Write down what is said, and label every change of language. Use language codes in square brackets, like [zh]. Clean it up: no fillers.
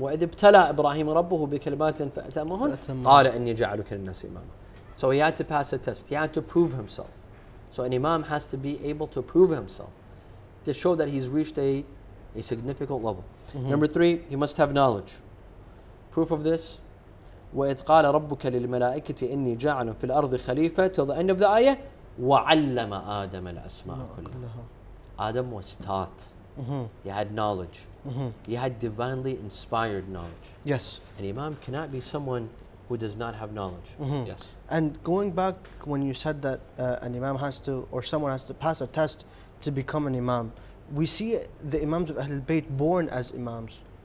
[ar] وَإِذِ ابْتَلَى إِبْرَاهِيمَ رَبُّهُ بِكَلِمَاتٍ فَأَتَمَّهُنَّ قَالَ إِنِّي جَعَلُكَ لِلنَّاسِ إِمَامًا. [en] So he had to pass a test. He had to prove himself. So an Imam has to be able to prove himself to show that he's reached a significant level. Number three, he must have knowledge. Proof of this, [ar] وَإِذْ قَالَ رَبُّكَ لِلْمَلَائِكَةِ إِنِّي جَاعِلٌ فِي الْأَرْضِ خَلِيفَةً [en] till the end of the ayah. [ar] وَعَلَّمَ آدَمَ الْأَسْمَاءَ كُلَّهَا. [en] Adam was taught He had knowledge. He had divinely inspired knowledge. Yes. An imam cannot be someone who does not have knowledge. Yes. And going back when you said that an imam has to, or someone has to pass a test to become an imam, we see the imams of Ahlul Bayt born as imams.